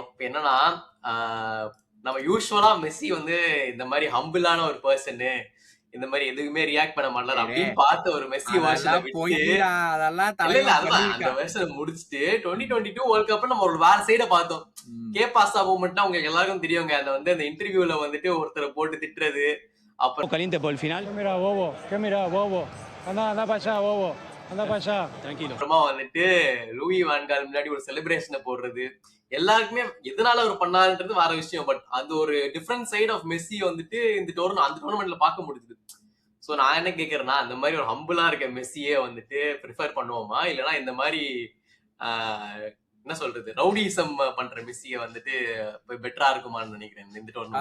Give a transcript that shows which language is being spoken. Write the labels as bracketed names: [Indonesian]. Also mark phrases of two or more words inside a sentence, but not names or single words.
[Tamil] இப்போ என்னன்னா, நம்ம யூஸ்வலா மெஸ்ஸி வந்து இந்த மாதிரி ஹம்பிளான ஒரு பர்சனு, இந்த மாதிரி எதுவுமே ரியாக்ட் பண்ண மாட்டாரு அப்படின்னு பார்த்த ஒரு மெஸ்ஸி வெர்ஷனை விட்டு அந்த வெர்ஷனை முடிச்சுட்டு 2022 வேர்ல்ட் கப் நம்ம ஒரு வேற சைட பார்த்தோம். கே பாஸ்டா மூமெண்ட்னா உங்களுக்கு எல்லாருக்கும் தெரியுங்க. அந்த வந்து அந்த இன்டர்வியூல வந்துட்டு ஒருத்தரை போட்டு திட்டுறது, அப்புறம் [Spanish] caliente por el final. ¿Qué mira, bobo? ¿Qué mira, bobo? Anda para allá, bobo. Anda para allá. Tranquilo. [Tamil] அப்புறமா வந்துட்டு லூயி வான்கால் முன்னாடி ஒரு செலிப்ரேஷனை போடுறது, எல்லாருக்குமே எதனால அவர் பண்ணாருன்றது வேற விஷயம். பட் அந்த ஒரு [English] different side of [Tamil] மெஸ்ஸி வந்துட்டு இந்த அந்த டோர்னமெண்ட்ல பார்க்க முடியுது. ஸோ நான் என்ன கேட்கறேன்னா, அந்த மாதிரி ஒரு ஹம்பிளா இருக்க மெஸ்ஸியே வந்துட்டு ப்ரிஃபர் பண்ணுவோமா, இல்லைன்னா இந்த மாதிரி என்ன சொல்றது ரவுடிசம் பண்ற மெஸ்ஸிய வந்துட்டு பெட்டரா இருக்குமான்னு நினைக்கிறேன் இந்த டோர்னமெண்ட்.